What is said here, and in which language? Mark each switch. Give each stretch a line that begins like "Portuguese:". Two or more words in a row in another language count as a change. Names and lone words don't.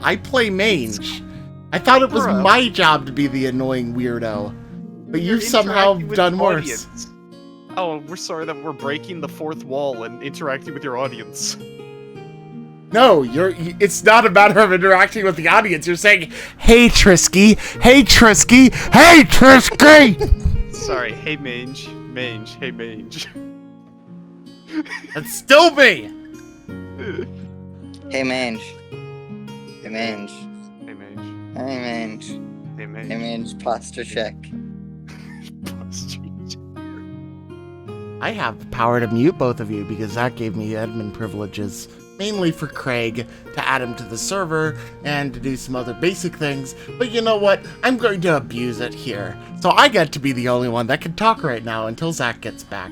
English: I play mange. I thought it was Bro. my job to be the annoying weirdo. But you've somehow interacting with done the worse. audience. Oh, we're sorry that we're breaking the fourth wall and interacting with your audience. No, it's not a matter of interacting with the audience. You're saying, "Hey Trisky, hey Trisky, hey Trisky!" Sorry, hey mange. Mange, hey mange. That's still me! Hey Mange. Hey Mange. Hey mange. Hey Mange. Hey mange. Hey Mange, posture check. I have the power to mute both of you because that gave me admin privileges. Mainly for Craig, to add him to the server, and to do some other basic things. But you know what? I'm going to abuse it here. So I get to be the only one that can talk right now until Zach gets back.